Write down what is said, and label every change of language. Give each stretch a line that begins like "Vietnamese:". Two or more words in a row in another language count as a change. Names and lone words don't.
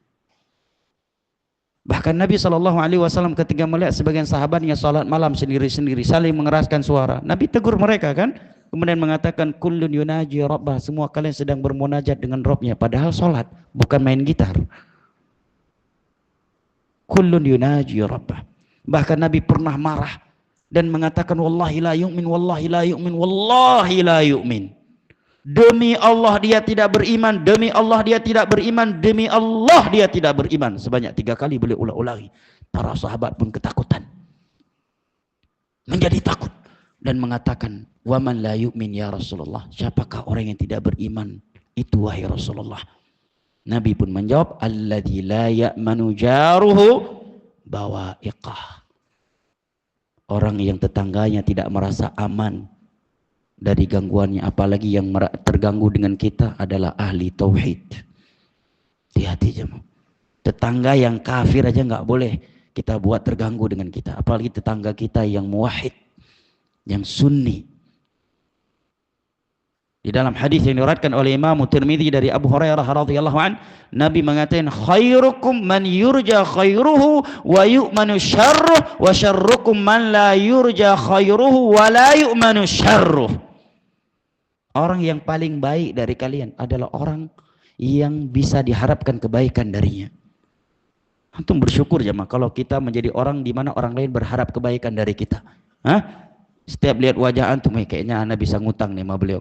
Indonesian: Bahkan Nabi SAW ketika melihat sebagian sahabatnya salat malam sendiri-sendiri saling mengeraskan suara, Nabi tegur mereka kan, Kemudian mengatakan
Arabic: كل يناجي ربه,
Indonesian: semua kalian sedang bermunajat dengan Rabbnya, padahal sholat, bukan main gitar.
Arabic: كل يناجي ربه.
Indonesian: Bahkan Nabi pernah marah dan mengatakan
Arabic: والله لا يؤمن, والله لا يؤمن, والله لا يؤمن.
Indonesian: Demi Allah dia tidak beriman, demi Allah dia tidak beriman, demi Allah dia tidak beriman. Sebanyak 3 kali beliau ulang-ulangi. Para sahabat pun ketakutan, menjadi takut dan mengatakan,
Arabic: ومن لا يؤمن يا رسول الله,
Indonesian: siapakah orang yang tidak beriman itu wahai Rasulullah? Nabi pun menjawab,
Arabic: الذي لا يأمن جاره بوائقه,
Indonesian: orang yang tetangganya tidak merasa aman dari gangguannya, apalagi yang terganggu dengan kita adalah ahli tauhid. Hati-hati jemaah. Tetangga yang kafir aja nggak boleh kita buat terganggu dengan kita, apalagi tetangga kita yang muwahhid, yang sunni. Di dalam hadis yang diriwayatkan oleh Imam Tirmidzi dari Abu Hurairah
Arabic: رضي الله عن,
Indonesian: Nabi mengatakan
Arabic: خيركم من يرجى خيره ويؤمن شره وشركم من لا يرجى خيره ولا يؤمن شره.
Indonesian: Orang yang paling baik dari kalian adalah orang yang bisa diharapkan kebaikan darinya. Antum bersyukur jemaah kalau kita menjadi orang di mana orang lain berharap kebaikan dari kita. Hah? Setiap lihat wajah antum, kayaknya ana bisa ngutang nih sama beliau.